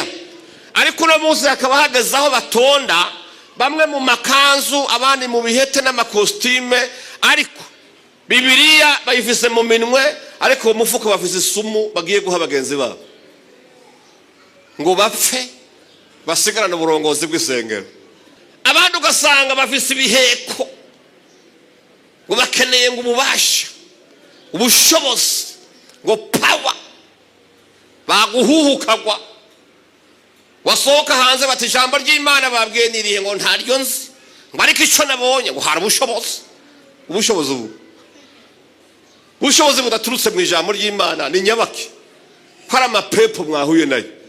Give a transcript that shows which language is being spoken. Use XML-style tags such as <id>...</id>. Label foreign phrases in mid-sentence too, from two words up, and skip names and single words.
<rn>Ariko uno munsi hakaba hageze aho batonda, bamwe mu makanzu abandi mu bihete n'amakostime, ariko Bibiliya bayifise mu minwe, ariko mu mufuka bafise isumu bagiye guha bagenzi babo ngo bapfe basigarana uburongozi bw'isengero. Abandi ugasanga bafise ibiheko ngo bakeneye ngo ububasha, ubushobozi, ngo power, baguhuhukagwa.</rn> <rw>Wasohoka hanze bati ijambo ry'Imana babwiye nirihe ngo ntaryo nzi, ngo ariko icyo nabonye ngo hari ubushobozi. Ubushobozi ubu, ubushobozi budaturutse mu ijambo ry'Imana ni nyabaki, hari amapepo mwahuye nayo.</rw>